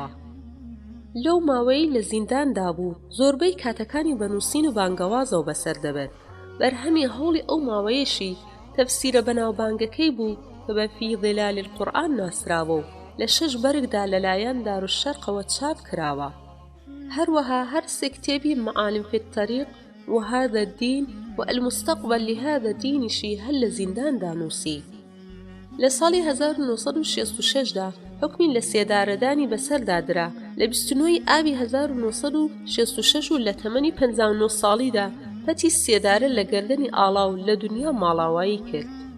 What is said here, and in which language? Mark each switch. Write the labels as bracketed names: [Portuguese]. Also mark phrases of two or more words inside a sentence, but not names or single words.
[Central Kurdish] لەو ماوەی لە زینداندا بوو زۆربەی کاتەکانی بەنووسین و بانگەوازەوە بەسەر دەبێت. بەرهەمی هەوڵی ئەو ماوەیەشی تەفسیرە بەناوبانگەکەی بوو کە بە فی ظلال القورئان ناسراوە و لە 6 بەرگدا لەلایەن دارالشەرقەوە چاپ کراوە. هەروەها هەر سێ کتێبی معالم فی الطریق و هذا الدین و المستقبل لهذا الدینیشی هەر لە زینداندا نووسی. لە ساڵی 1966دا حکمی لە سێدارەدانی بەسەردادرا لە 29 ئابی 1966 و لە تەمەنی 59 ساڵیدا پەتی سێدارە لە گەردەنی ئاڵاو لە دنیا ماڵاوایی کرد.